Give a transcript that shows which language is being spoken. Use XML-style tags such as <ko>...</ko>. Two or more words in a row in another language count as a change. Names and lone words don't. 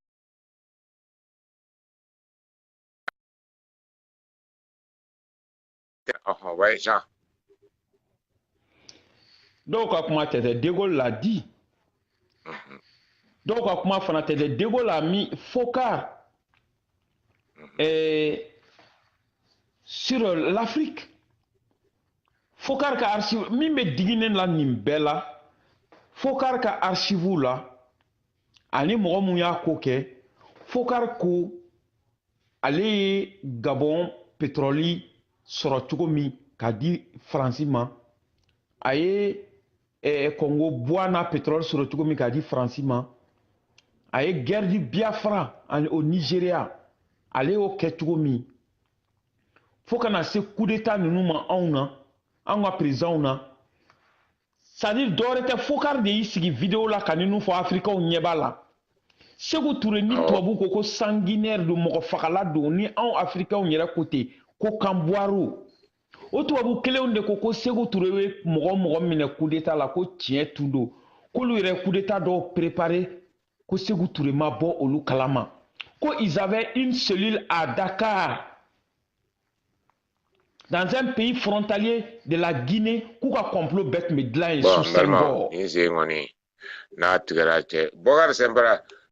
<fr>Ouais, Jean. Donc, comment De Gaulle l'a dit. Donc, comment De Gaulle a mis Focard. Sur l'Afrique,</fr> <bm>Fokar ka archive min be diginen la nin bɛɛ la Fokar ka archive la ani mɔgɔ mun y'a ko kɛ Fokar ko ale ye Gabon pétrole sɔrɔ cogo min k'a di Faransi ma, a ye Congo bois n'a pétrole sɔrɔ cogo min k'a di Faransi ma, a ye</bm> <fr>guerre du Biafra au Nigeria</fr> <bm>ale y'o kɛ cogo min, fo kana se</bm> <fr>coup d'état</fr> <bm>ninnu ma anw na, anw ka présidents na.</bm> <fr>C'est-à-dire</fr> <bm>dɔwɛrɛ tɛ, Fokar de y'i sigi vidéo la ka ninnu fɔ Africains ɲɛ b'a la. Sékou Touré ni tubabu ko ko sanguinaire don, mɔgɔ fagala don, ni anw Africains yɛrɛ ko ten ko Kanbuwaro. O tubabu kelenw de ko ko Sékou Touré ye mɔgɔ minɛ</bm> <fr>coup d'état</fr> <bm>la ko tiɲɛ tun don, k'olu yɛrɛ</bm> <fr>coup d'état</fr> <bm>dɔw préparé ko Sékou Touré ma bɔ olu kalama, ko</bm> <fr>ils avaient une cellule à Dakar, dans un pays frontalier de la Guinée,</fr> <bm>k'u ka complot bɛɛ tun bɛ dilan yen</bm> <fr>sous Senghor.</fr> <bm>N'a tigɛra cɛ Bokar Sɛnbara</bm>